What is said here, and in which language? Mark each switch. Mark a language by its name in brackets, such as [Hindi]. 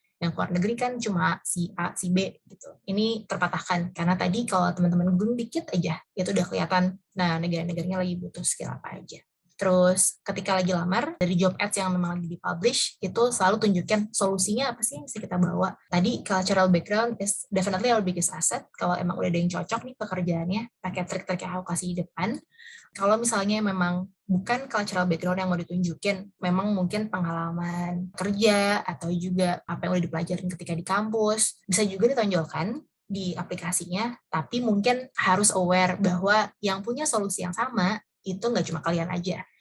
[Indonesian] Yang keluar negeri kan cuma si A, si B gitu. Ini terpatahkan, karena tadi kalau teman-teman googling dikit aja, itu udah kelihatan, nah negara-negaranya lagi butuh skill apa aja. Terus ketika lagi lamar, dari job ads yang memang lagi dipublish, itu selalu tunjukin solusinya apa sih yang bisa kita bawa. [English] Tadi cultural background is definitely our biggest asset. [Indonesian] Kalau emang udah ada yang cocok nih pekerjaannya, pakai trik-trik yang aku kasih di depan. Kalau misalnya memang bukan cultural background yang mau ditunjukin, memang mungkin pengalaman kerja atau juga apa yang udah dipelajarin ketika di kampus, bisa juga ditonjolkan di aplikasinya, tapi mungkin harus aware bahwa yang punya solusi yang sama itu nggak cuma kalian aja.